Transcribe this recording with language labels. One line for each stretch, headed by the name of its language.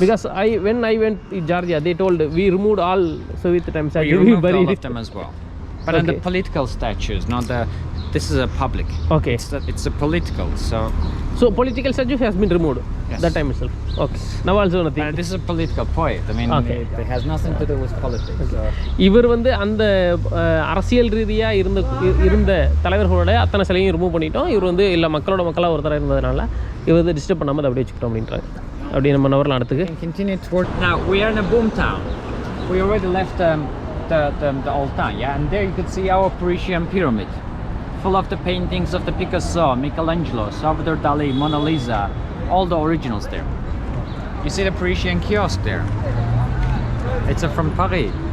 English: Because when I went to Georgia, they told we removed all Soviet time statues. We removed buried all of them as well. But Okay. on the political statues, not the. This is a public. Okay. It's a political. So political statue has been removed. Yes. That time itself. Okay. Now also nothing. This is a political poet. I mean, Okay. it has nothing to do with politics. So.
Tamil: இவர் வந்து அந்த அரசியல் ரீதியாக இருந்த தலைவர்களோட அத்தனை சிலையும் remove பண்ணிட்டோம். இவர் வந்து இல்லை மக்களாக ஒருத்தராக இருந்ததுனால இவர் வந்து டிஸ்டர்ப் பண்ணாமல் அதை அப்படியே வச்சுக்கிட்டோம் அப்படின்றாங்க. அப்படி நம்ம நவரில் அடுத்துக்கு
English: Continue toward. Now we are in a boom town. We already left the old town, yeah, and there you could see our Parisian pyramid, full of the paintings of the Picasso, Michelangelo, Salvador Dali, Mona Lisa, all the originals there. You see the Parisian kiosk there. It's from Paris.